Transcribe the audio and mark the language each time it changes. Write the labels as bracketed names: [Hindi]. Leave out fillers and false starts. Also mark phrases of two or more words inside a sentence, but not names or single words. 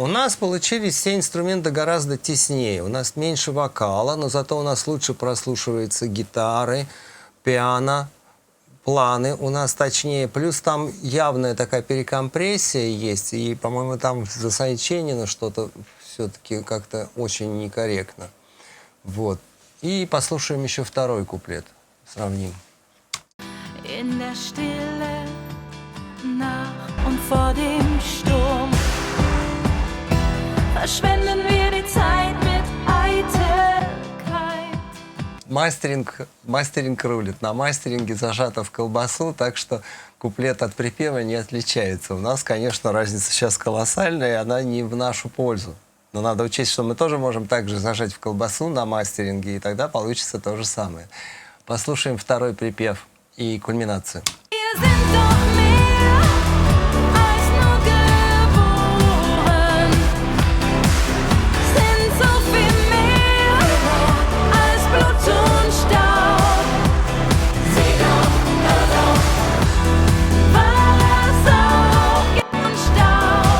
[Russian] нас получились все инструменты гораздо теснее. У нас меньше вокала, но зато у нас лучше прослушиваются гитары, пиано, планы у нас точнее. Плюс там явная такая перекомпрессия есть. И, по-моему, там за Сайченина что-то все-таки как-то очень некорректно. Вот. И послушаем еще второй куплет. Сравним. [German] In der Stille, nach und vor dem Sturm verschwenden wir die Zeit mit Eitelkeit. [Russian] Мастеринг рулит. На мастеринге зажато в колбасу, так что куплет от припева не отличается. У нас, конечно, разница сейчас колоссальная, и она не в нашу пользу. Но надо учесть, что мы тоже можем также зажать в колбасу на мастеринге, и тогда получится то же самое. Послушаем второй припев и кульминацию. [German] Wir sind doch mehr als nur geboren, sind so viel mehr als Blut und Staub. Sieh doch, hör doch, was auch und Staub.